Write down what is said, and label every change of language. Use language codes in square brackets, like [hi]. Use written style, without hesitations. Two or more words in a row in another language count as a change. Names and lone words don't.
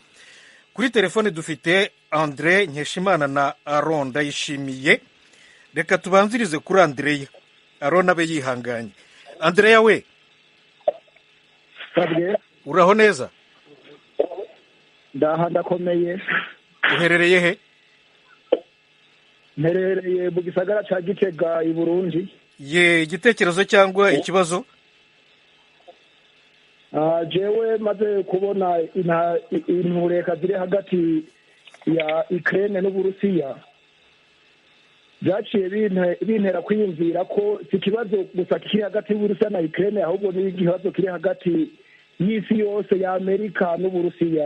[rn] Kuri telefone dufite Andre Nkeshimana na Aron Ndayishimiye. Reka tubanzirize kuri Andreya, Aron abe yihanganye. Andreya we, uraho neza? Ndaha ndakomeye. Uherereye he? Mperereye mu gisagara cya Gitega i Burundi. Ye, igitekerezo cyangwa ikibazo? Jewe maze kubona intureka ziri hagati ya Ukraine n'Uburusiya, byaciye bintera kwiyumvira ko si ikibazo gusa kiri hagati y'Uburusiya na Ukraine, ahubwo ni ikibazo kiri hagati y'isi yose ya Amerika n'Uburusiya.